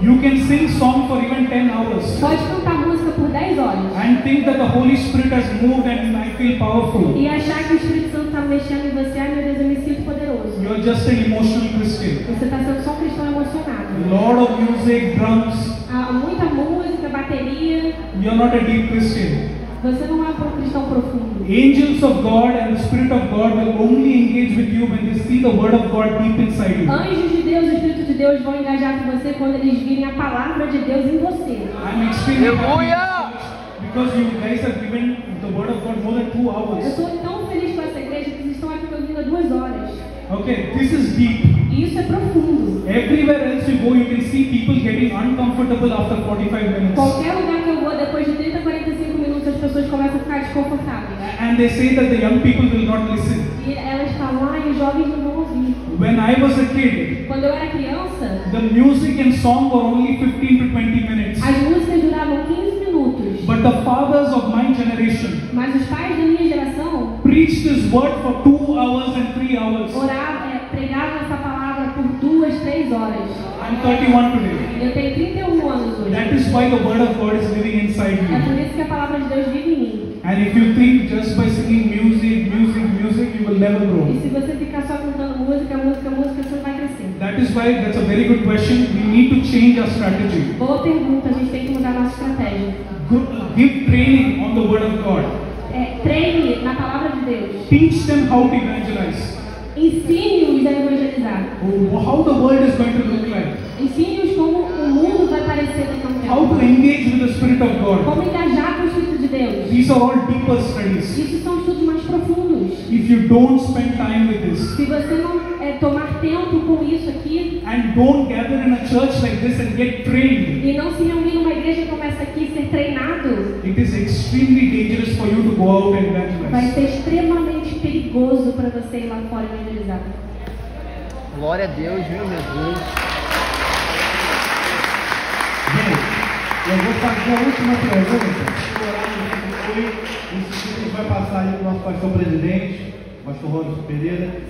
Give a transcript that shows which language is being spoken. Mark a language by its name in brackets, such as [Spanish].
[English] You can sing song for even 10 hours [Portuguese] Pode cantar música por 10 horas [English] and think that the Holy Spirit has moved and I feel powerful. [Portuguese] e achar que o Espírito Santo está mexendo em você. Ai meu Deus, eu me sinto poderoso. [English] You're just an emotional Christian. [Portuguese] Você está sendo só um cristão emocionado. [English] A lot of music, drums. [Portuguese] Muita música, bateria. [English] You're not a deep Christian. [Portuguese] Você não é um cristão profundo. [English] Angels of God and the Spirit of God will only engage with you when they see the Word of God deep inside you. [Portuguese] Anjos de Deus, o Espírito de Deus vão engajar com você quando eles virem a palavra de Deus em você. [English] I'm extremely happy because you guys have given the Word of God more than 2 [Portuguese] Eu [English] hours. [Portuguese] estou tão feliz com essa igreja que vocês estão aqui me ouvindo há 2 horas. [English] Okay, this is deep. [Portuguese] E isso é profundo. [English] Everywhere else you go, you can see people getting uncomfortable after 45 minutes. [Portuguese] Qualquer lugar que eu vou, depois de 30, 45 minutos, as pessoas começam a ficar desconfortáveis. [English] And they say that the young people will not listen. [Portuguese] E elas falam, os jovens não vão ouvir. [English] When I was a kid, [Portuguese] Quando eu era criança, [English] the music and song were only 15 to 20 minutes. [Portuguese] as músicas duravam 15 minutos. [English] But the fathers of my generation [Portuguese] Mas os pais da minha geração [English] preached this word for 2 hours and 3 hours. [Portuguese] pregavam essa palavra por 2, 3 horas. [English] I'm 31 today. [Portuguese] Eu tenho 31 anos hoje. [English] That is why the Word of God is living inside [Portuguese] É por [English] you. [Portuguese] isso que a palavra de Deus vive em mim. [English] And if you think just by singing music, you will never grow. [Portuguese] E se você ficar só cantando música, você não vai crescer. [English] That is why that's a very good question. We need to change our strategy. [Portuguese] Boa pergunta, a gente tem que mudar a nossa estratégia. [English] Give training on the Word of God. [Portuguese] Treine na palavra de Deus. [English] Teach them how to evangelize. [Portuguese] Ensine-os a evangelizar. [English] How the world is going to look like. [Portuguese] Ensine-os como o mundo vai parecer daqui a um [English] How to [Portuguese] tempo. [English] engage with the Spirit of God. [Portuguese] Como engajar com o Espírito de Deus. [English] These are all deeper studies. [Portuguese] Isso são estudos mais profundos. [English] If you don't spend time with this [Portuguese] Se você não tomar tempo com isso aqui [English] and don't gather in a church like this and get trained, [Portuguese] e não se reunir numa igreja como essa aqui e ser treinado, [English] it is extremely dangerous for you to go out and [Portuguese] vai [English] evangelize. [Portuguese] ser extremamente perigoso para você ir lá fora e evangelizar. Glória a Deus, meu Jesus. Gente, eu vou fazer a última pergunta. O horário a gente vai passar aí para o nosso pastor presidente, pastor Robson Pereira.